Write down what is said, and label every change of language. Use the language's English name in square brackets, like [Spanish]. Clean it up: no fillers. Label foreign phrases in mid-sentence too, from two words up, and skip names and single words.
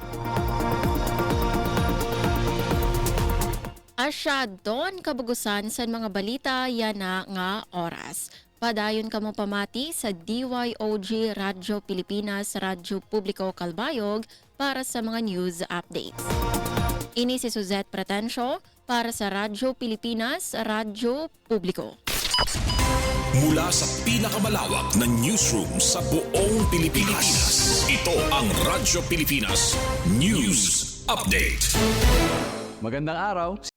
[Waray] Asya doon kabugusan sa mga balita yan na nga oras. Padayon kamo pamati sa DYOG Radyo Pilipinas, Radyo Publiko Calbayog para sa mga [English] news updates. [Waray] Ini si Suzette Pretencio para sa Radyo Pilipinas, Radyo Publiko. [Filipino] Mula sa pinakamalawak na newsroom sa buong Pilipinas, ito ang Radyo Pilipinas News Update. Magandang araw.